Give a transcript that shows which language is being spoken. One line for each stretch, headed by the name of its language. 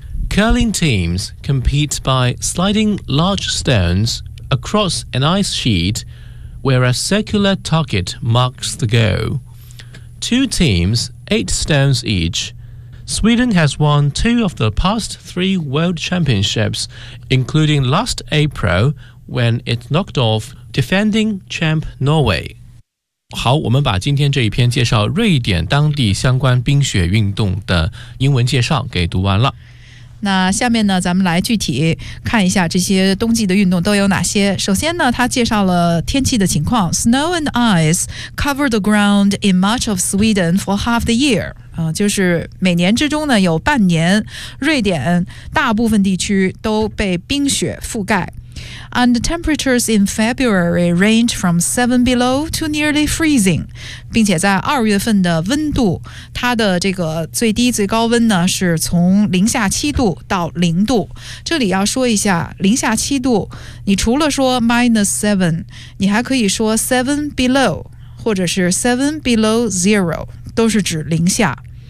English: Curling teams compete by sliding large stones across an ice sheet where a circular target marks the goal. Two teams, 8 stones each. Sweden has won 2 of the past 3 world championships, including last April when it knocked off defending champ Norway.
Chinese: 好，我们把今天这一篇介绍瑞典当地相关冰雪运动的英文介绍给读完了。那下面呢，咱们来具体看一下这些冬季的运动都有哪些。首先呢，他介绍了天气的情况。
English: Snow and ice cover the ground in much of Sweden for half the year.
Chinese: 就是每年之中呢，有半年瑞典大部分地区都被冰雪覆盖。
English: And the temperatures in February range from 7 below to nearly freezing.
Chinese: 并且在二月份的温度，它的这个最低最高温呢，是从-7度到0度。这里要说一下，-7度，你除了说-7，你还可以说7 below， 或者是7 below 0，都是指零下。